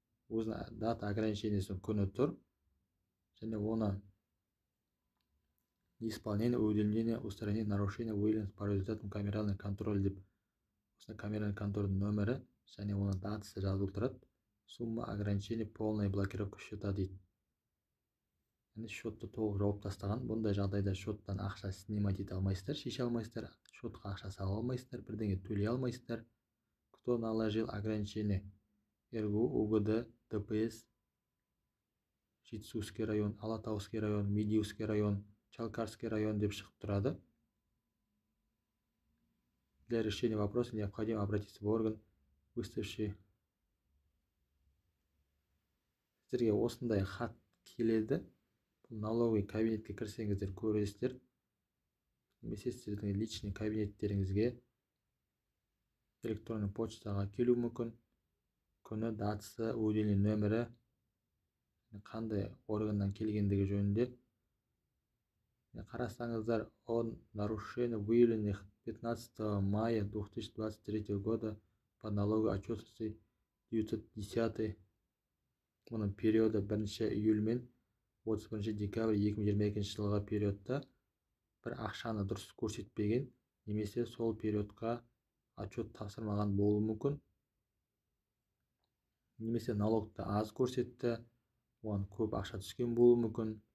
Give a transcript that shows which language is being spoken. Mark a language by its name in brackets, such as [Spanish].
[Kazakh] Өзінің дата ограничениесінің күні тұр және оны [Russian] неисполнение, уведомление, устранение нарушения выявлено по результатам камеральный контроль [Kazakh] деп осындай камеральный контрольдің нөмірі және оның датасы жазылып тұрады. [Russian] Сумма ограничения полная блокировка счета дейді. [Kazakh] Яғни счетты толық жауып тастаған. Бұндай жағдайда счеттан ақша [Russian] снимать [Kazakh] ете алмайсыздар, шеше алмайсыздар, счетқа ақша сала алмайсыздар, бірдеңе төлей алмайсыздар. [Russian] Кто наложил ограничение? РГУ, УГД, ДПС, Жетісуский район, Алатауский район, Медеуский район, Чалкарский район [Kazakh] деп шығып тұрады. [Russian] Для решения вопроса необходимо обратиться в орган, выставивший. [Kazakh] Сіздерге осындай хат келеді. Бұл [Russian] налоговый [Kazakh] кабинетке кірсеңіздер көресіздер. Немесе сіздердің [Russian] личный [Kazakh] кабинеттеріңізге [Russian] электронный [Kazakh] почтаға келу мүмкін. Күні, датасы, уведомление нөмірі, қандай органнан келгендігі жөнінде. Қарасаңыздар, [Russian] он нарушение выявленных 15 мая 2023 года по налоговой отчетности 910. [Kazakh] Оның периоды 1 июль мен 31 декабрь 2022 жылға периодта бір ақшаны дұрыс көрсетпеген, немесе сол периодқа отчет тапсырмаған болуы мүмкін. Немесе налогты аз көрсетті, оған көп ақша түскен болуы мүмкін.